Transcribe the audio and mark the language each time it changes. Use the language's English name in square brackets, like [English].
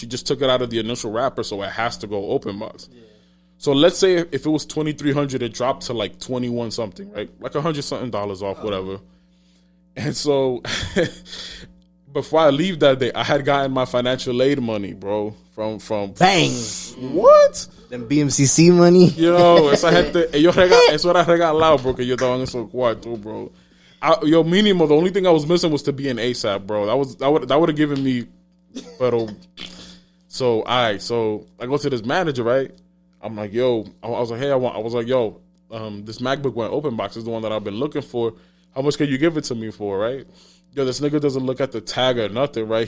[English] She just took it out of the initial wrapper, so it has to go open box. Yeah. So let's say if it was $2,300, it dropped to like 21 something, right? Like $100 something off, whatever. And so before I leave that day, I had gotten my financial aid money, bro, from bang. What? Them BMCC money. [Spanish] Yo, eso era regalado, bro, que yo estaba en esos cuartos, bro. [English] Mínimo, the only thing I was missing was to be an ASAP, bro. That would have given me, so I go to this manager, right? I'm like, yo, I was like, this MacBook went open box is the one that I've been looking for. How much can you give it to me for, right? Yo, this nigga doesn't look at the tag or nothing, right?